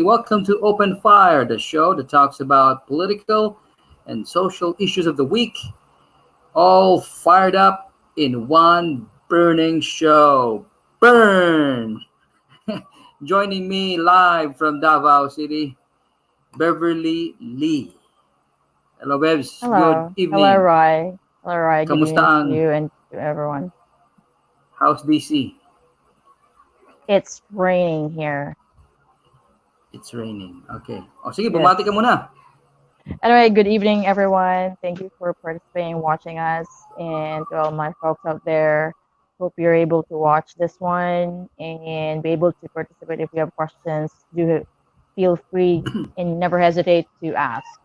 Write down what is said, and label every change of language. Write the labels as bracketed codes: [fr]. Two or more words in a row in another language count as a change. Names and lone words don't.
[en] Welcome to Open Fire, the show that talks about political and social issues of the week, all fired up in one burning show. Burn! Joining me live from Davao City, Beverly Lee. Hello, Bebs. Hello. Good evening. Hello, Roy. Hello, Roy. Good [tl] Kamusta [en] evening [tl] ang- [en] to you and to everyone. How's DC? It's raining here. It's raining. [tl] Okay. O sige, bumati ka muna. [en] Anyway, good evening, everyone. Thank you for participating, watching us, and to all my folks out there. Hope you're able to watch this one and be able to participate. If you have questions, do feel free and never hesitate to ask.